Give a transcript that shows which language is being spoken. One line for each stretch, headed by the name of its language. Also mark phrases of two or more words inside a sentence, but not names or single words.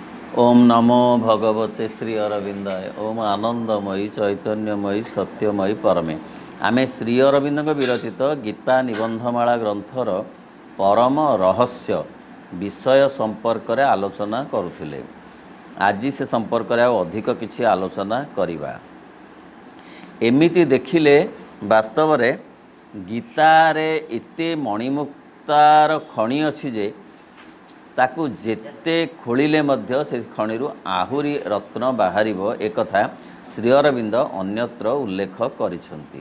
Sanskrit: ओम नमो भगवते श्री अरविंदाय। ओम आनंदमयी चैतन्यमयी सत्यमयी परमे।
Odia: ଆମେ ଶ୍ରୀ ଅରବିନ୍ଦ ବିରଚିତ ଗୀତା ନିବନ୍ଧମାଳା ଗ୍ରନ୍ଥର ପରମ ରହସ୍ୟ ବିଷୟ ସମ୍ପର୍କ ରେ ଆଲୋଚନା କରୁଥିଲେ। ଆଜି ସେ ସମ୍ପର୍କ ରେ ଅଧିକ କିଛି ଆଲୋଚନା କରିବା। ଏମିତି ଦେଖିଲେ ବାସ୍ତବ ରେ ଗୀତାରେ ଏତେ ମଣିମୁକ୍ତାର ଖଣି ଅଛି ଯେ ତାକୁ ଯେତେ ଖୋଳିଲେ ମଧ୍ୟ ସେ ଖଣିରୁ ଆହୁରି ରତ୍ନ ବାହାରିବ ଏକଥା ଶ୍ରୀ ଅରବିନ୍ଦ ଅନ୍ୟତ୍ର ଉଲ୍ଲେଖ କରିଛନ୍ତି।